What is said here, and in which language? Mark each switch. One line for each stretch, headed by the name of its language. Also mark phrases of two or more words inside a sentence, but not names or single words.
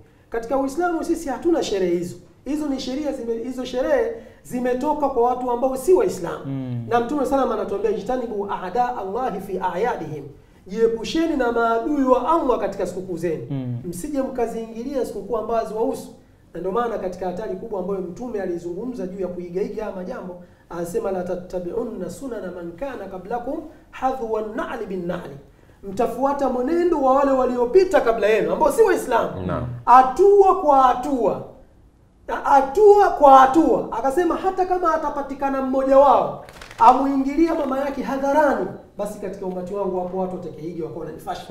Swahili: Katika Uislamu sisi hatuna sherehe hizo. Hizo ni sheria, hizo sherehe zimetoka kwa watu ambao si Waislamu. Na Mtume salama anatuambia
Arabic: اجتنبوا أعداء الله في أعيادهم,
Swahili: jiepusheni na maadui wa Allah katika sikukuu zenu. Msije mkaziingilia sikukuu ambazo wahusu. Na ndio maana katika hatari kubwa ambayo Mtume alizungumza juu ya kuigaiga haya majambo, anasema
Arabic: لتتبعن سنن من كان قبلكم حذو النعل بالنعل,
Swahili: mtafuata mwenendo wa wale waliopita kabla yenu ambao si Waislamu. Hatua kwa hatua. Akasema hata kama atapatikana mmoja wao amuingilia mama yake hadharani, basi katika umati wangu wapo watu watakeiga wako na fashion.